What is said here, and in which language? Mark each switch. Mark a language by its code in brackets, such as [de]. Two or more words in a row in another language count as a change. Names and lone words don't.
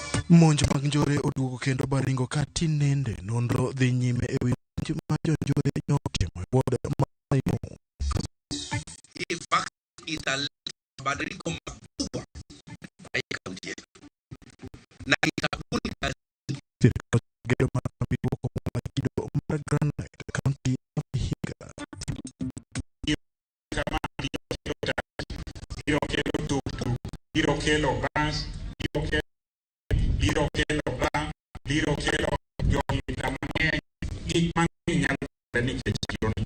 [luo] Monj mag njore oduogo kendo baringo kati nende nonro dhi nyime e wi ma jonjore notimo wuod Mayo. [en] In fact, [sw] italeta mabadiliko makubwa katika kaunti yetu na itabuni kazi [luo] gedo mabiro kwa kido mar granite kaunti ya Vihiga. Biro kelo gas, biro kelo bang, biro kelo johinga mang'eny, gik mang'eny nyalo bedo nikech chirono.